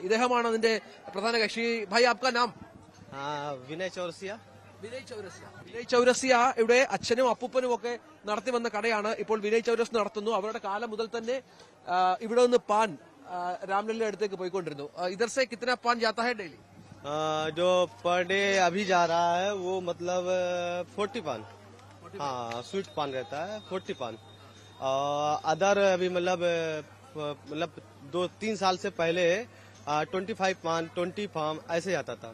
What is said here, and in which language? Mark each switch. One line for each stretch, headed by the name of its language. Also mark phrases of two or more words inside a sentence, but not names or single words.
Malayalam: ഇദ്ദേഹമാണ് അതിന്റെ പ്രധാന കക്ഷി.
Hindi: भाई, आपका नाम?
Malayalam: വിനയ് ചൗരസിയ. വിനയ് ചൗരസിയ ഇവിടെ അച്ഛനും അപ്പൂപ്പനും ഒക്കെ നടത്തി വന്ന കടയാണ്. ഇപ്പോൾ വിനയ് ചൗരസ് നടത്തുന്നു. അവരുടെ കാലം മുതൽ തന്നെ ഇവിടെ നിന്ന് പാൻ രാംലല്ല അടുത്തേക്ക് പോയിക്കൊണ്ടിരുന്നു.
Hindi: इधर से कितना पान जाता है डेली? जो
English: per day
Hindi: अभी जा रहा है वो मतलब 40 पान, हाँ स्वीट पान रहता है 40 पान. अदर अभी मतलब 2-3 साल से पहले 25 पान 20 पान ऐसे आता था.